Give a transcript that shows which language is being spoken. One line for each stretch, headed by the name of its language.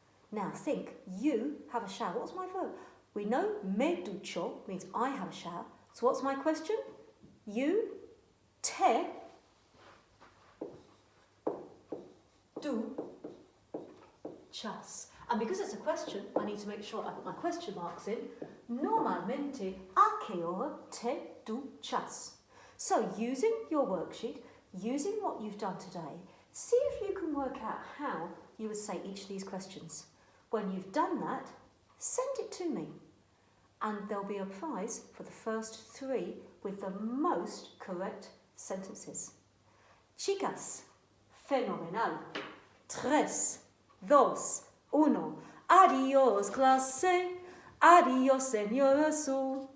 English: Now, think, you have a shower. What's my verb? We know
Spanish: me ducho
English: means I have a shower. So what's my question? You te duchas. And because it's a question, I need to make sure I put my question marks in.
Spanish: Normalmente, ¿a qué hora te duchas?
English: So using your worksheet, using what you've done today, see if you can work out how you would say each of these questions. When you've done that, send it to me. And there'll be a prize for the first 3 with the most correct sentences.
Spanish: Chicas, fenomenal. 3, 2, 1. Adiós, clase. Adiós, señor Jesús.